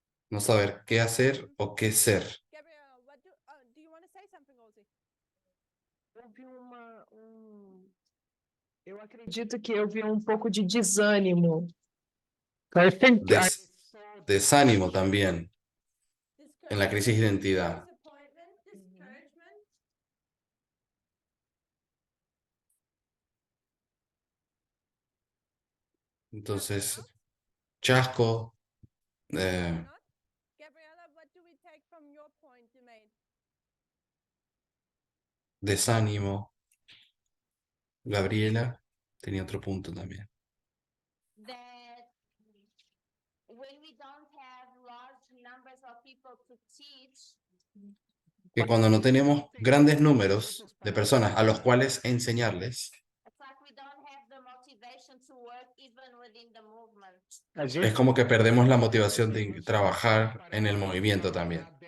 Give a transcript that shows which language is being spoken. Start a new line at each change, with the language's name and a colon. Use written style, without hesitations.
Spanish: No saber qué hacer o qué ser.
English: Gabriela, what do you want to say something, Rosie?
Portuguese: Houve eu acredito que eu vi um pouco de desânimo.
English: I think
Spanish: Desánimo también en la crisis de identidad.
English: Disappointment, discouragement.
Spanish: Entonces, chasco,
English: Not? Gabriela, what do we take from your point you made?
Spanish: desánimo. Gabriela tenía otro punto también.
English: That when we don't have large numbers of people to teach,
Spanish: Que cuando no tenemos grandes números de personas a los cuales enseñarles,
English: it's like we don't have the motivation to work even within the movement.
Spanish: es como que perdemos la motivación de trabajar en el movimiento también.